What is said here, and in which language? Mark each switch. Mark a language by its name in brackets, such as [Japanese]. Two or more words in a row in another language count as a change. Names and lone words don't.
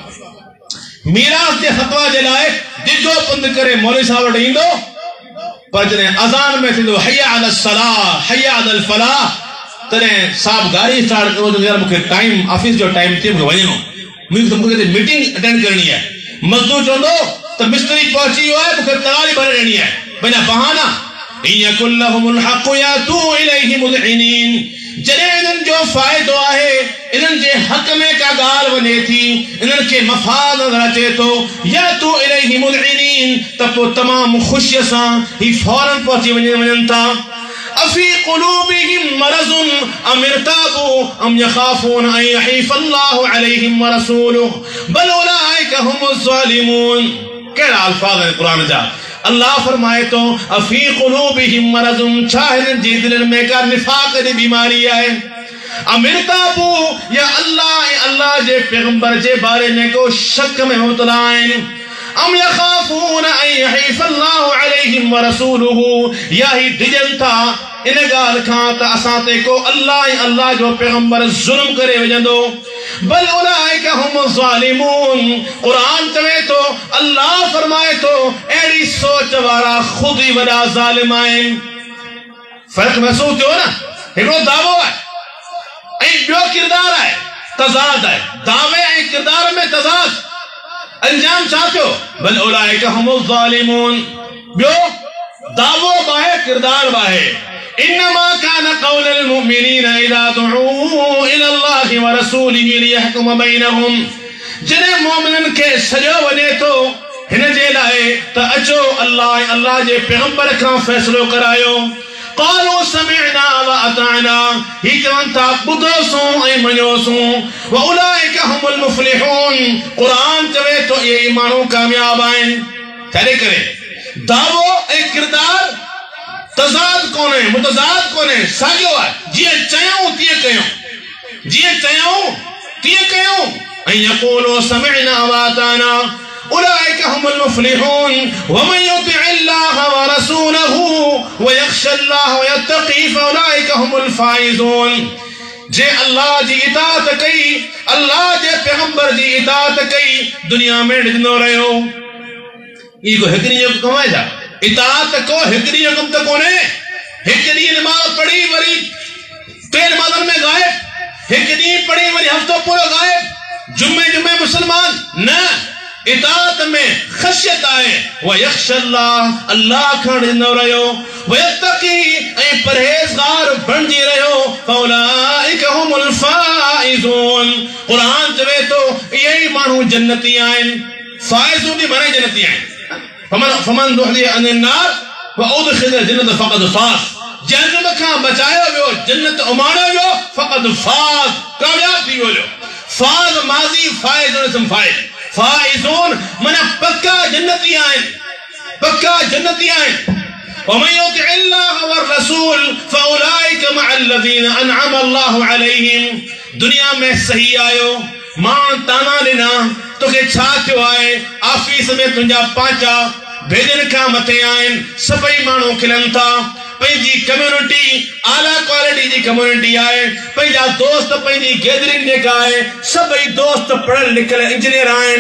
[Sindhi] मीरास जे फतवा जे लाइ डिघो पंधु करे मौलवी साहब वटि ईंदो पर जॾहिं अज़ान में थींदो [Arabic] حي على الصلاة حي على الفلاح [Sindhi] तॾहिं साहब गाड़ी स्टार्ट कयो यार मूंखे [English] time office [Sindhi] जो टाइम थी मूंखे वञिणो मूंखे [English] meeting attend [Sindhi] करणी आहे मज़दूर चवंदो त मिस्त्री पहुची वियो आहे मूंखे तगारी भरे ॾियणी आहे पंहिंजा बहाना [Arabic] يكن لهم الحق يأتوا إليه مذعنين [Sindhi] जॾहिं इन्हनि जो फ़ाइदो आहे इन्हनि जे हक़ में का ॻाल्हि वञे थी इन्हनि खे मफ़ाद नज़र अचे थो [Arabic] يأتوا إليه مذعنين [Sindhi] त पोइ तमामु ख़ुशीअ सां ही फौरन पहुची वञनि था [Arabic] أفي قلوبهم مرض أم ارتابوا أم يخافون أن يحيف الله عليهم ورسوله بل أولئك هم الظالمون [Sindhi] कहिड़ा अल्फाज़ आहिनि क़ुरान जा अल्लाह फरमाए तो [Arabic] अफ़ी قلوبهم مرض [Sindhi] छा हिननि जी दिलनि में का निफ़ाक़ जी बीमारी आहे [Arabic] أم ارتابوا [Sindhi] या अल्लाह जे पैगंबर जे बारे में को शक में मुब्तला आहिनि [Arabic] أم يخافون أن يحيف الله عليهم ورسوله [Sindhi] या ही डिजन था इन गाल खां त असां ते को अल्लाह जो पैगंबर ज़ुल्म करे वजंदो [Arabic] بل أولئك هم الظالمون [Sindhi] कुरान चवे तो अल्लाह फरमाए तो एड़ी सोच वारा खुद ही वडा ज़ालिम आहिनि फर्क महसूस थियो न हिकिड़ो दावो आहे ऐं ॿियो किरदार आहे तज़ाद आहे दावे ऐं किरदार में तज़ाद, अंजाम छा थियो? [Arabic] بل أولئك هم الظالمون. [Sindhi] ॿियो दावो बाहे, किरदार बाहे। [Arabic] إنما كان قول المؤمنين إذا دعوا إلى الله ورسوله ليحكم بينهم. [Sindhi] जॾहिं मोमिननि खे सॼो वञे थो हिन जे लाइ त अचो अल्लाह जे पैगंबर खां फ़ैसिलो करायो। [Arabic] قالوا سمعنا وأطعنا, [Sindhi] ही चवनि था ॿुधोसूं ऐं मञोसूं। [Arabic] وأولئك هم المفلحون, [Sindhi] क़ुरान चवे थो इहे माण्हू कामयाब आहिनि। छाजे करे? दावो ऐं किरदार तज़ाद कोन्हे, मुतज़ाद कोन्हे, साॻियो आहे। जीअं चयूं तीअं कयूं, जीअं चयूं तीअं कयूं। [Arabic] ऐं يقولوا سمعنا وأطعنا أولئك هم المفلحون ومن يطع الله ورسوله ويخش الله ويتقي فأولئك هم الفائزون. [Sindhi] जे अल्लाह जी इताअत कई, अल्लाह जे पैगंबर जी इताअत कई, दुनिया में ॾिनो रहियो। ई को हिकड़ी जो कम आहे छा? इताअत को हिकड़ी जो कम त कोन्हे। हिकु ॾींहुं नमाज़ पढ़ी वरी टे नमाज़नि में गायब, हिकु ॾींहुं पढ़ी वरी हफ़्तो पूरो गायब, जुमे मुसलमान न। इताअत में ख़शियत आहे। [Arabic] ويخش الله, [Sindhi] अल्लाह खां ॾिनो रहियो। [Arabic] ويتقي, [Sindhi] ऐं परहेज़गार बणिजी रहियो। [Arabic] فأولئك هم الفائزون. [Sindhi] क़ुरान चवे थो इहे ई माण्हू जन्नती आहिनि। फ़ाइज़ून जी माने जन्नती आहिनि। [Arabic] فمن زحزح عن النار وأدخل الجنة فقد فاز. [Sindhi] जहन्नम खां बचायो वियो, जन्नत उमाणियो वियो, [Arabic] فقد فاز, [Sindhi] कामयाब थी वियो। फ़ाज़ माज़ी, फ़ाइज़ून इसम फ़ाइल। फ़ाइज़ून माना पक्का जन्नती आहिनि, पक्का जन्नती आहिनि। [Arabic] ومن يطع الله والرسول فأولئك مع الذين أنعم الله عليهم. [Sindhi] दुनिया में सही आयो, मां ताना ॾिना, तोखे छा थियो आहे? ऑफिस में तुंहिंजा पांचा भेजन खां मथे आहिनि। सभई माण्हू खिलनि था। पंहिंजी कम्युनिटी आला क्वालिटी जी कम्युनिटी आहे। पंहिंजा दोस्त, पंहिंजी गैदरिंग जेका आहे, सभई दोस्त पढ़ियल लिखियल इंजीनियर आहिनि।